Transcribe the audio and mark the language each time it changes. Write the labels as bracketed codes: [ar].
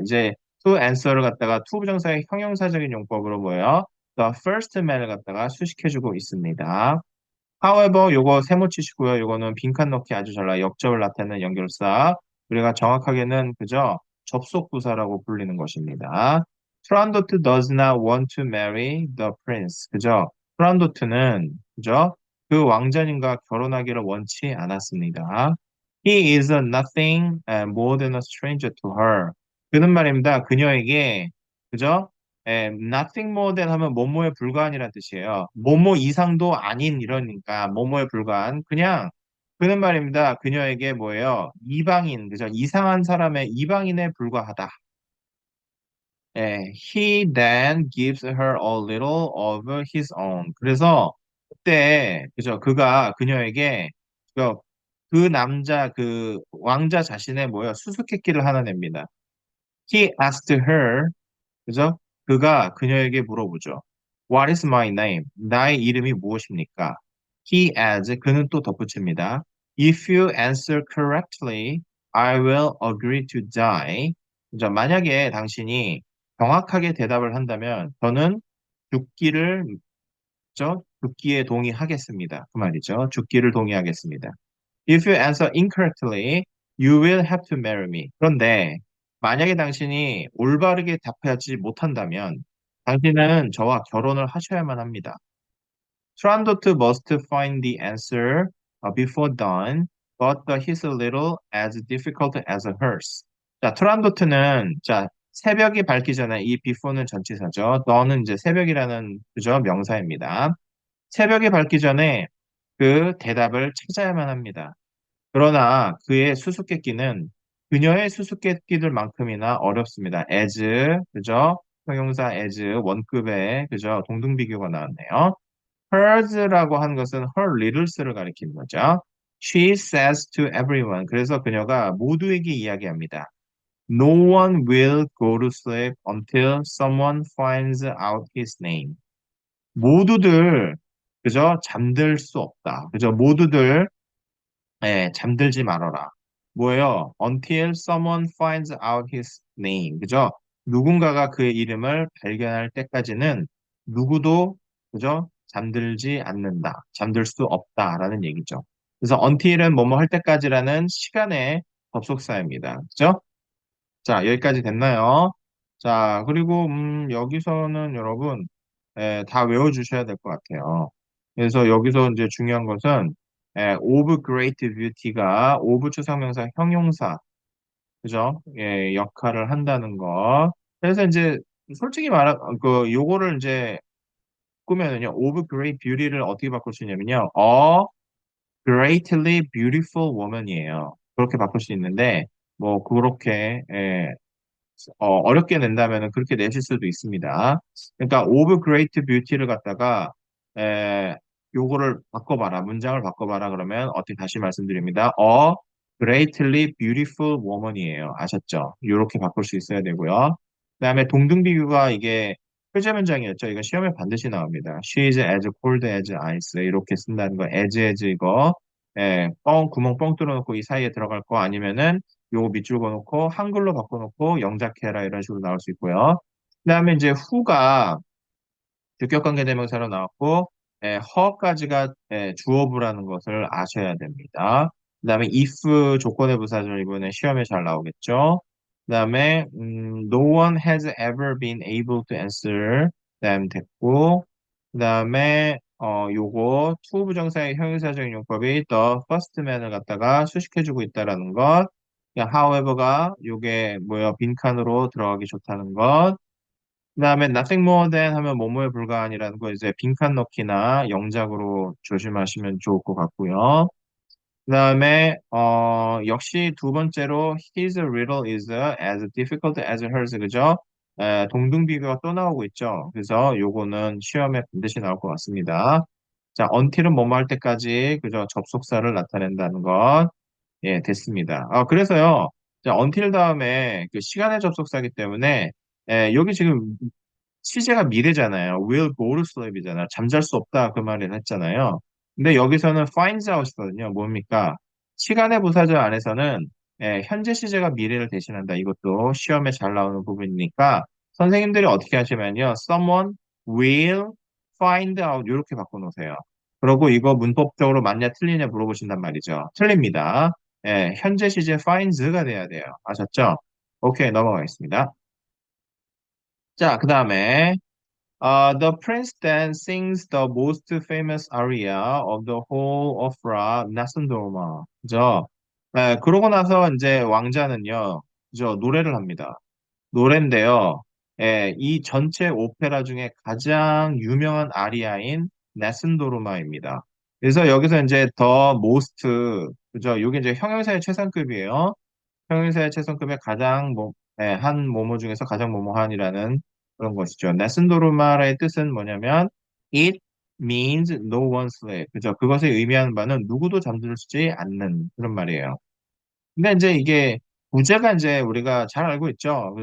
[ko] 이제 [en] to answer [ko] 를 갖다가 to 부정사의 형용사적인 용법으로 뭐예요? [en] The first man [ko] 을 갖다가 수식해주고 있습니다. [en] however, [ko] 요거 세모 치시고요. 요거는 빈칸 넣기 아주 잘 나요. 역접을 나타내는 연결사. 우리가 정확하게는 그죠? 접속 부사라고 불리는 것입니다. [en] 트란도트 does not want to marry the prince. [ko] 그죠? 트란도트는 그죠? 그 왕자님과 결혼하기를 원치 않았습니다. [en] He is nothing more than a stranger to her. [ko] 그는 말입니다. 그녀에게 그죠? [en] nothing more than [ko] 하면 뭐뭐에 불과한이라는 뜻이에요. 뭐뭐 이상도 아닌 이러니까 뭐뭐에 불과한 그냥 그는 말입니다. 그녀에게 뭐예요? 이방인, 그죠? 이상한 사람의 이방인에 불과하다. [en] He then gives her a little of his own. [ko] 그래서 그때 그죠? 그가 그녀에게 그 남자 그 왕자 자신의 뭐예요? 수수께끼를 하나 냅니다. [en] He asked her [ko] 그죠? 그가 그녀에게 물어보죠. [en] What is my name? [ko] 나의 이름이 무엇입니까? [en] He adds, [ko] 그는 또 덧붙입니다. [en] If you answer correctly, I will agree to die. [ko] 그죠? 만약에 당신이 정확하게 대답을 한다면 저는 죽기를 죽기에 동의하겠습니다. 그 말이죠. 죽기를 동의하겠습니다. [en] If you answer incorrectly, you will have to marry me. [ko] 그런데 만약에 당신이 올바르게 답하지 못한다면 당신은 저와 결혼을 하셔야만 합니다. [en] Trandot must find the answer before dawn, but his little as difficult as hers. [ko] 자, 트란도트는 자 새벽이 밝기 전에 이 before는 전치사죠. dawn은 이제 새벽이라는 그죠 명사입니다. 새벽이 밝기 전에 그 대답을 찾아야만 합니다. 그러나 그의 수수께끼는 그녀의 수수께끼들만큼이나 어렵습니다. as, 그죠? 형용사 as, 원급의, 그죠? 동등비교가 나왔네요. hers라고 한 것은 [en] her littles [ko] 를 가리키는 거죠. [en] She says to everyone. [ko] 그래서 그녀가 모두에게 이야기합니다. [en] No one will go to sleep until someone finds out his name. [ko] 모두들, 그죠? 잠들 수 없다. 그죠? 모두들 잠들지 말아라. 뭐예요? [en] Until someone finds out his name. [ko] 그죠? 누군가가 그의 이름을 발견할 때까지는 누구도, 그죠? 잠들지 않는다. 잠들 수 없다라는 얘기죠. 그래서 until은 뭐뭐 할 때까지라는 시간의 접속사입니다. 그죠? 자, 여기까지 됐나요? 자, 그리고, 여기서는 여러분, 다 외워주셔야 될 것 같아요. 그래서 여기서 이제 중요한 것은, [en] of great beauty [ko] 가 of 추상명사 형용사, 그죠? 역할을 한다는 거. 그래서 이제, 솔직히 요거를 이제 꾸면은요, [en] of great beauty [ko] 를 어떻게 바꿀 수 있냐면요, [en] a greatly beautiful woman [ko] 이에요. 그렇게 바꿀 수 있는데, 뭐, 그렇게, 어렵게 낸다면 그렇게 내실 수도 있습니다. 그러니까 [en] of great beauty [ko] 를 갖다가 요거를 바꿔봐라. 문장을 바꿔봐라. 그러면 어떻게 다시 말씀드립니다. [en] A greatly beautiful woman이에요. [ko] 아셨죠? 이렇게 바꿀 수 있어야 되고요. 그다음에 동등비교가 이게 표제 문장이었죠. 이거 시험에 반드시 나옵니다. [en] She is as cold as ice. [ko] 이렇게 쓴다는 거. as 이거 구멍 뻥 뚫어놓고 이 사이에 들어갈 거 아니면은 요거 밑줄 그어놓고 한글로 바꿔놓고 영작해라 이런 식으로 나올 수 있고요. 그다음에 이제 후가 주격관계 대명사로 나왔고 허까지가 주어부라는 것을 아셔야 됩니다. 그다음에 if 조건의 부사절 이번에 시험에 잘 나오겠죠. 그다음에 [en] no one has ever been able to answer them [ko] 됐고 그다음에 요거 [en] to [ko] 부정사의 형용사적인 용법이 [en] the first man을 [ko] 갖다가 수식해주고 있다라는 것. 그냥 however가 요게 뭐야 빈칸으로 들어가기 좋다는 것. 그다음에 [en] nothing more than [ko] 하면 뭐뭐에 불과한이라는 거 이제 빈칸 넣기나 영작으로 조심하시면 좋을 것 같고요. 그다음에 역시 두 번째로 [en] his riddle is as difficult as hers [ko] 그죠? 동등비교가 또 나오고 있죠. 그래서 요거는 시험에 반드시 나올 것 같습니다. 자, until은 뭐뭐 할 때까지 그죠? 접속사를 나타낸다는 것. 예, 됐습니다. 그래서요, 자, until 다음에 그 시간의 접속사기 때문에, 여기 지금 시제가 미래잖아요. [en] will go to sleep이잖아요. [ko] 잠잘 수 없다 그 말을 했잖아요. 근데 여기서는 finds out이거든요. 뭡니까? 시간의 부사절 안에서는 현재 시제가 미래를 대신한다. 이것도 시험에 잘 나오는 부분이니까 선생님들이 어떻게 하시면요. [en] someone will find out [ko] 이렇게 바꿔놓으세요. 그리고 이거 문법적으로 맞냐 틀리냐 물어보신단 말이죠. 틀립니다. 현재 시제 finds가 돼야 돼요. 아셨죠? 오케이, 넘어가겠습니다. 자, 그 다음에 [en] The prince then sings the most famous aria of the whole opera, 나선도르마. [ko] 그죠? 그러고 나서 이제 왕자는요, 그죠? 노래를 합니다. 노래인데요. 이 전체 오페라 중에 가장 유명한 아리아인 나슨도르마입니다. 그래서 여기서 이제 [en] the most, [ko] 그죠? 이게 이제 형용사의 최상급이에요. 평일사의 최선급의 가장 한 모모 중에서 가장 모모한이라는 그런 것이죠. 나슨도르마라의 뜻은 뭐냐면 [en] it means no one sleep. [ko] 그죠? 그것을 의미하는 바는 누구도 잠들지 않는 그런 말이에요. 근데 이제 이게 부제가 이제 우리가 잘 알고 있죠.